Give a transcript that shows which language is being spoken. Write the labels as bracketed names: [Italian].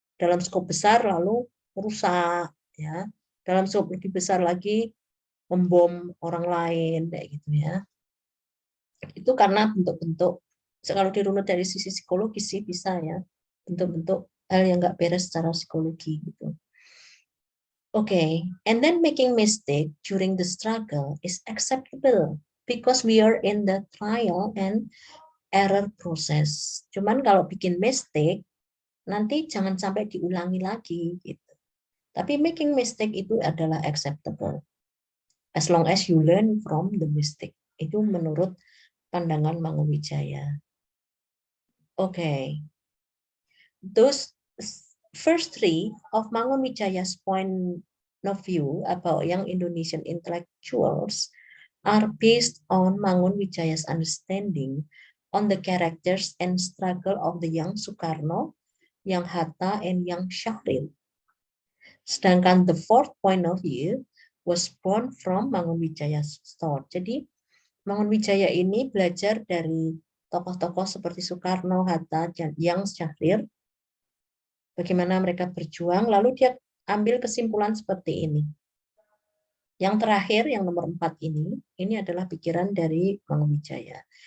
[Indonesian] Dalam skop besar lalu merusak, ya. Dalam skop lebih besar lagi membom orang lain, kayak gitu ya. Itu karena bentuk-bentuk, kalau dirunut dari sisi psikologis sih bisa ya, bentuk-bentuk hal yang nggak beres secara psikologi gitu. [English] Okay, and then making mistake during the struggle is acceptable because we are in the trial and error process. [Indonesian] Cuman kalau bikin mistake, nanti jangan sampai diulangi lagi gitu. [English] Tapi making mistake [Indonesian] itu adalah [English] acceptable as long as you learn from the mistake. [Indonesian] Itu menurut pandangan Mangunwijaya. [English] Okay, those first three of Mangunwijaya's point of view about young Indonesian intellectuals are based on Mangunwijaya's understanding on the characters and struggle of the young Sukarno, young Hatta, and young Syahrir. Sedangkan the fourth point of view was born from Mangunwijaya's thought. [Indonesian] Jadi Mangunwijaya ini belajar dari tokoh-tokoh seperti Soekarno, Hatta, dan yang Syahrir, bagaimana mereka berjuang, lalu dia ambil kesimpulan seperti ini. Yang terakhir, yang nomor 4 ini adalah pikiran dari Mangunwijaya.